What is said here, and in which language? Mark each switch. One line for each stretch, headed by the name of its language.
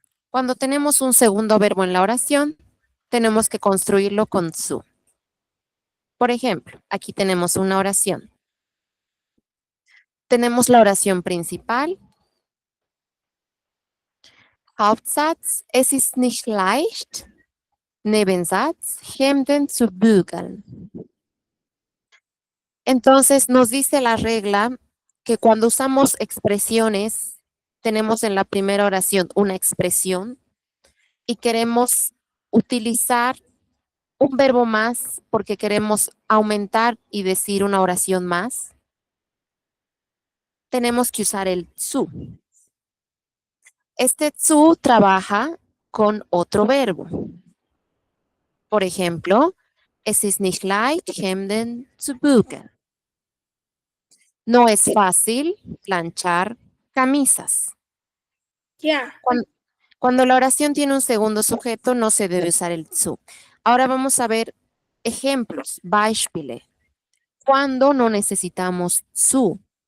Spanish: Cuando tenemos un segundo verbo en la oración, tenemos que construirlo con su. Por ejemplo, aquí tenemos una oración. Tenemos la oración principal.
German: Hauptsatz, es ist nicht leicht. Nebensatz, Hemden zu bügeln.
Spanish: Entonces nos dice la regla que cuando usamos expresiones, tenemos en la primera oración una expresión y queremos utilizar un verbo más porque queremos aumentar y decir una oración más, tenemos que usar el zu. Este zu trabaja con otro verbo. Por ejemplo,
German: es ist nicht leicht, Hemden zu bügeln.
Spanish: No es fácil planchar camisas.
German: Ja.
Spanish: Cuando la oración tiene un segundo sujeto, no se debe usar el zu. Ahora vamos a ver ejemplos, Beispiele. Cuando no necesitamos zu.